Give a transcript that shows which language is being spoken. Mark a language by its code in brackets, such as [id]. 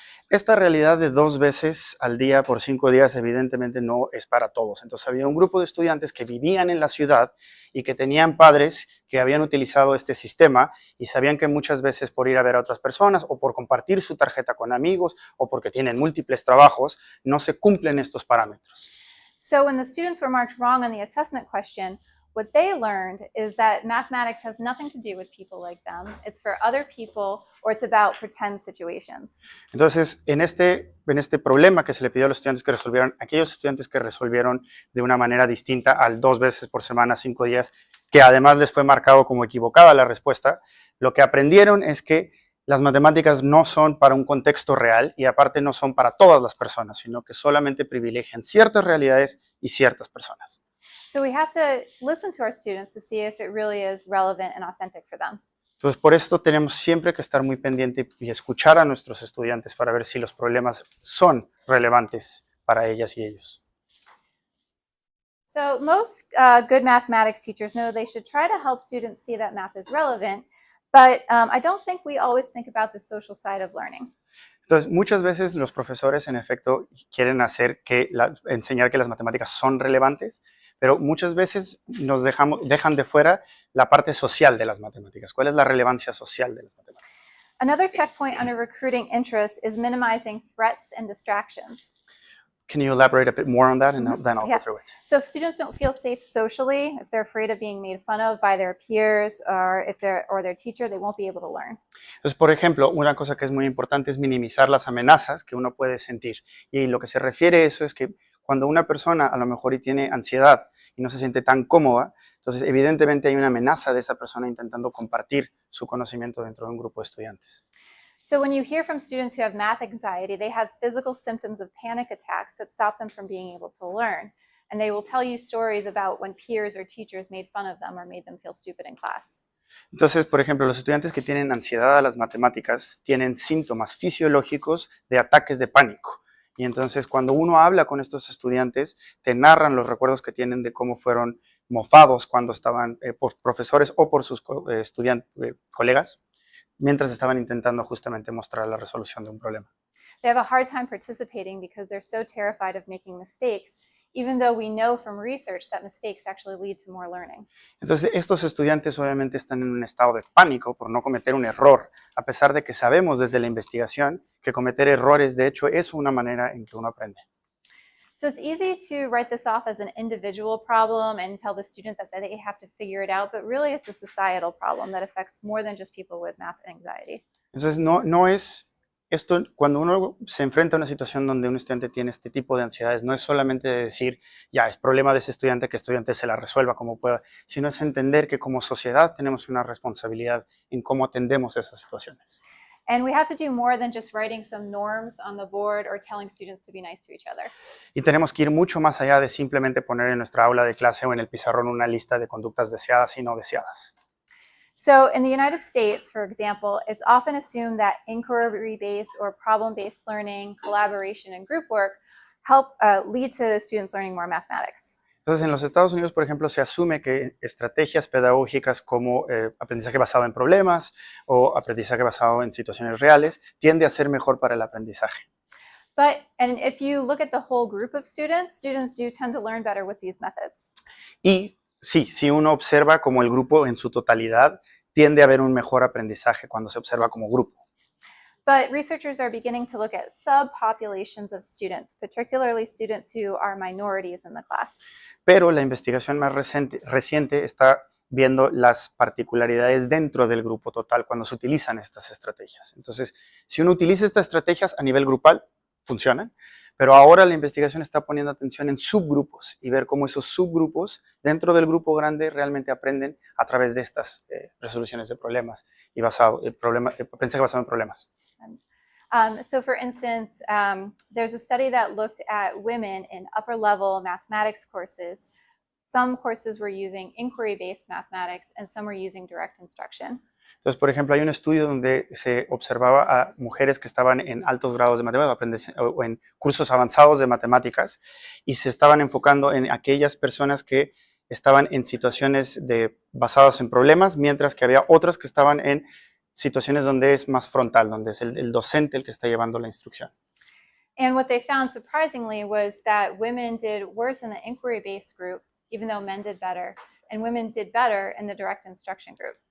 [es] Esta realidad de 2 veces al día por 5 días evidentemente no es para todos. Entonces había un grupo de estudiantes que vivían en la ciudad y que tenían padres que habían utilizado este sistema y sabían que muchas veces por ir a ver a otras personas o por compartir su tarjeta con amigos o porque tienen múltiples trabajos, no se cumplen estos parámetros. [en] So when the students were marked wrong on the assessment question, what they learned is that mathematics has nothing to do with people like them. It's for other people, or it's about pretend situations. [es] Entonces, en este problema que se le pidió a los estudiantes que resolvieran, aquellos estudiantes que resolvieron de una manera distinta al 2 veces por semana, 5 días, que además les fue marcado como equivocada la respuesta, lo que aprendieron es que las matemáticas no son para un contexto real y aparte no son para todas las personas, sino que solamente privilegian ciertas realidades y ciertas personas. [en] So we have to listen to our students to see if it really is relevant and authentic for them. [es] Entonces, por esto tenemos siempre que estar muy pendiente y escuchar a nuestros estudiantes para ver si los problemas son relevantes para ellas y ellos. [en] So most good mathematics teachers know they should try to help students see that math is relevant, but I don't think we always think about the social side of learning. [es] Entonces, muchas veces los profesores, en efecto, quieren enseñar que las matemáticas son relevantes, pero muchas veces dejan de fuera la parte social de las matemáticas. ¿Cuál es la relevancia social de las matemáticas? [en] Another checkpoint under recruiting interest is minimizing threats and distractions. Can you elaborate a bit more on that, and then I'll Yeah. go through it? So if students don't feel safe socially, if they're afraid of being made fun of by their peers or their teacher, they won't be able to learn. [es] Entonces, por ejemplo, una cosa que es muy importante es minimizar las amenazas que uno puede sentir. Y lo que se refiere a eso es que cuando una persona a lo mejor tiene ansiedad y no se siente tan cómoda, entonces evidentemente hay una amenaza de esa persona intentando compartir su conocimiento dentro de un grupo de estudiantes. [en] So when you hear from students who have math anxiety, they have physical symptoms of panic attacks that stop them from being able to learn. And they will tell you stories about when peers or teachers made fun of them or made them feel stupid in class. [es] Entonces, por ejemplo, los estudiantes que tienen ansiedad a las matemáticas tienen síntomas fisiológicos de ataques de pánico. Y entonces, cuando uno habla con estos estudiantes, te narran los recuerdos que tienen de cómo fueron mofados cuando estaban por profesores o por sus colegas, mientras estaban intentando justamente mostrar la resolución de un problema. [en] They have a hard time participating because they're so terrified of making mistakes, even though we know from research that mistakes actually lead to more learning. [es] Entonces, estos estudiantes obviamente están en un estado de pánico por no cometer un error, a pesar de que sabemos desde la investigación que cometer errores, de hecho, es una manera en que uno aprende. [en] So it's easy to write this off as an individual problem and tell the student that they have to figure it out, but really it's a societal problem that affects more than just people with math anxiety. [es] Entonces, no es esto, cuando uno se enfrenta a una situación donde un estudiante tiene este tipo de ansiedades, no es solamente de decir, ya, es problema de ese estudiante, que el estudiante se la resuelva como pueda, sino es entender que como sociedad tenemos una responsabilidad en cómo atendemos esas situaciones. [en] And we have to do more than just writing some norms on the board or telling students to be nice to each other. [es] Y tenemos que ir mucho más allá de simplemente poner en nuestra aula de clase o en el pizarrón una lista de conductas deseadas y no deseadas. [en] So in the United States, for example, it's often assumed that inquiry-based or problem-based learning, collaboration, and group work help lead to students learning more mathematics. [es] Entonces, en los Estados Unidos, por ejemplo, se asume que estrategias pedagógicas como aprendizaje basado en problemas o aprendizaje basado en situaciones reales tiende a ser mejor para el aprendizaje. [en] And if you look at the whole group of students, students do tend to learn better with these methods. [es] Y sí, si uno observa como el grupo en su totalidad, tiende a haber un mejor aprendizaje cuando se observa como grupo. [en] But researchers are beginning to look at subpopulations of students, particularly students who are minorities in the class. [es] Pero la investigación más reciente está viendo las particularidades dentro del grupo total cuando se utilizan estas estrategias. Entonces, si uno utiliza estas estrategias a nivel grupal, funcionan, pero ahora la investigación está poniendo atención en subgrupos y ver cómo esos subgrupos dentro del grupo grande realmente aprenden a través de estas resoluciones de problemas y aprendizaje basado en problemas. [en] So for instance, there's a study that looked at women in upper level mathematics courses. Some courses were using inquiry-based mathematics and some were using direct instruction. [es] Entonces, por ejemplo, hay un estudio donde se observaba a mujeres que estaban en altos grados de matemáticas o en cursos avanzados de matemáticas y se estaban enfocando en aquellas personas que estaban en situaciones basadas en problemas, mientras que había otras que estaban en situaciones donde es más frontal, donde es el docente el que está llevando la instrucción. [en] And what they found surprisingly was that women did worse in the inquiry-based group, even though men did better, and women did better in the direct instruction group.